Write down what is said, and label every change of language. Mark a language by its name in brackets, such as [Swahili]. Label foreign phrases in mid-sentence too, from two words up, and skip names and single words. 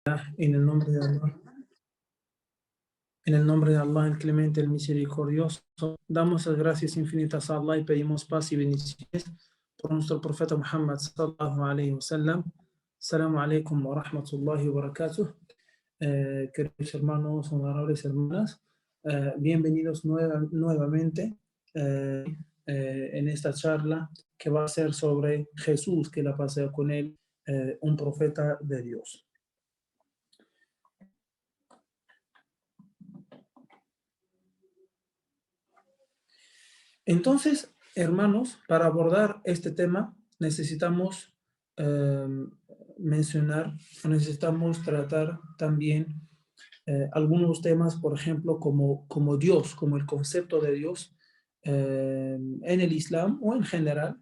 [Spanish] En el nombre de Allah, en el nombre de Allah, el clemente, el misericordioso, damos las gracias infinitas a Allah y pedimos paz y bendiciones por nuestro profeta Muhammad [Arabic] صلى الله عليه وسلم. السلام عليكم ورحمة الله وبركاته. [Spanish] Queridos hermanos, honorables hermanas, bienvenidos nuevamente en esta charla que va a ser sobre Jesús, que la pasea con él, un profeta de Dios. Entonces, hermanos, para abordar este tema necesitamos necesitamos tratar también algunos temas, por ejemplo, como Dios, como el concepto de Dios en el Islam o en general.